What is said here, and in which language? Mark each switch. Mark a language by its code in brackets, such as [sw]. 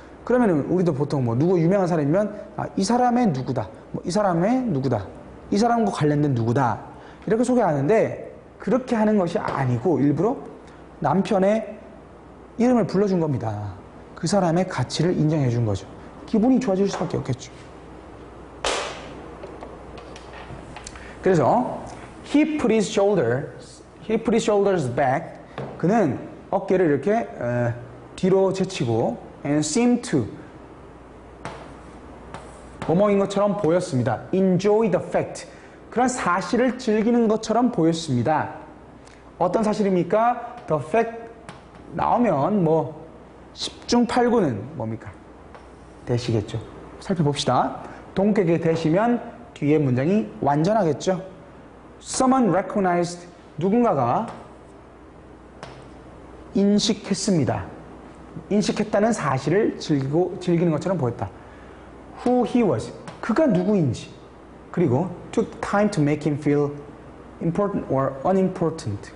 [ko] 그러면은 우리도 보통 뭐 누구 유명한 사람이면 이 사람의 누구다, 뭐 이 사람의 누구다, 이 사람과 관련된 누구다 이렇게 소개하는데 그렇게 하는 것이 아니고 일부러 남편의 이름을 불러준 겁니다. 그 사람의 가치를 인정해 준 거죠. 기분이 좋아질 수밖에 없겠죠. [en] 그래서 he put his shoulders back. [ko] 그는 어깨를 이렇게 뒤로 제치고 [en] and seemed to [ko] 뭐뭐인 것처럼 보였습니다. [en] enjoy the fact. [ko] 그런 사실을 즐기는 것처럼 보였습니다. 어떤 사실입니까? the fact 나오면 뭐 10중 8구는 뭡니까? 대시겠죠. 살펴봅시다. 동격에 대시면 뒤에 문장이 완전하겠죠. [en] Someone recognized. [ko] 누군가가 인식했습니다. 인식했다는 사실을 즐기는 것처럼 보였다. [en] Who he was. [ko] 그가 누구인지. [en] 그리고 took time to make him feel important or unimportant.